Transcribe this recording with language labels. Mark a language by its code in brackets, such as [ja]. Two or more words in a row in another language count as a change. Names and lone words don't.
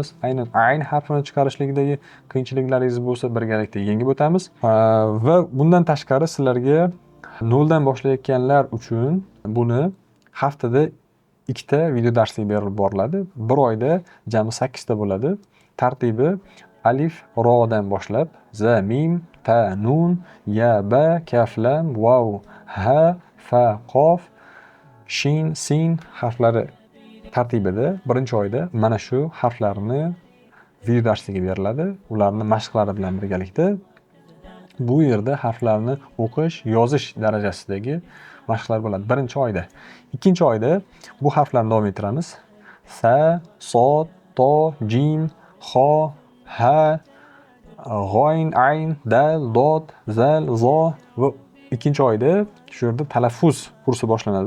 [uz] Aynan ayn harfini chiqarishlikdagi qiyinchiliklaringiz bo'lsa, birgalikda yengib o'tamiz. Va bundan tashqari sizlarga noldan boshlayotganlar uchun buni haftada 2 ta video darslik berib boriladi. Bir oyda jami 8 ta bo'ladi. Tartibi alif, rodan boshlab za, mim, ta, nun, ya, ba, kaf, lam, vav, ha, fa, qof, shin, sin harflari tartibida birinchi oyda mana shu harflarni video darsligi beriladi. Ularni mashqlari bilan birgalikda bu yerda harflarni o'qish, yozish darajasidagi mashqlar bo'ladi birinchi oyda. Ikkinchi oyda bu harflarni davom ettiramiz. Sa, sod, to, jim, xo, ha, g'oyn, ayn, dal, dod, zal, zo va ikkinchi oyda shu yerda talaffuz kursi boshlanadi.